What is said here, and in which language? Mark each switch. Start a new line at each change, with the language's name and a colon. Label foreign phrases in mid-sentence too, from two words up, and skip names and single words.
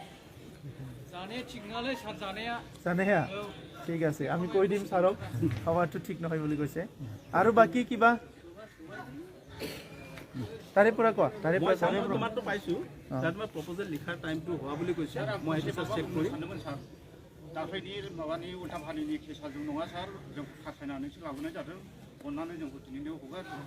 Assamese: জানে ঠিক আছে, আমি কৈ দিম ছাৰক খবৰটো ঠিক নহয় বুলি কৈছে। আৰু বাকী কিবা তাৰে পৰা কোৱা? তাৰে পৰা তোমাৰটো পাইছোঁ, তাত মই প্ৰপ'জেল লিখাৰ টাইমটো হোৱা বুলি কৈছে। মই সেইটো চেক কৰিম।
Bodo: दाख्लैनि माबानि उल्था फालिनि केसा जों नङा सार, जों खासायनानैसो लाबोनाय जादों। अननानै जोंखौ दिनैनो हगार